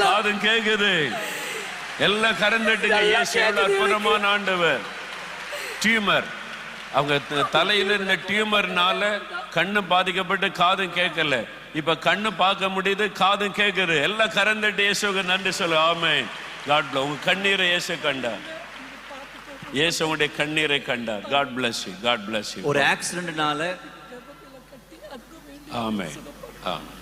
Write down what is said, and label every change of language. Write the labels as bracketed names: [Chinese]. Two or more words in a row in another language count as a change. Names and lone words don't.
[Tamil] காது கேக்குது. எல்லாம் கரந்தட்டுங்க. இயேசுவோட அற்புதமான ஆண்டவர். டியூமர், அவங்க தலையில இருந்த டியூமர்னால கண்ணு பாதிக்கப்பட்டு காதும் கேட்கல. இப்ப கண்ணு பார்க்க முடியுது, காதும் கேட்குது. எல்லாம் கரந்தட்டு இயேசுக்கு நன்றி சொல்லு. ஆமென். [English] God bless. [Tamil] உங்க கண்ணீரை இயேசு கண்டார். இயேசு உங்களுடைய கண்ணீரை கண்டார். [English] God bless you. God bless you. [Tamil] ஒரு ஆக்சிடென்ட்னால ஆமென். ஆமென்.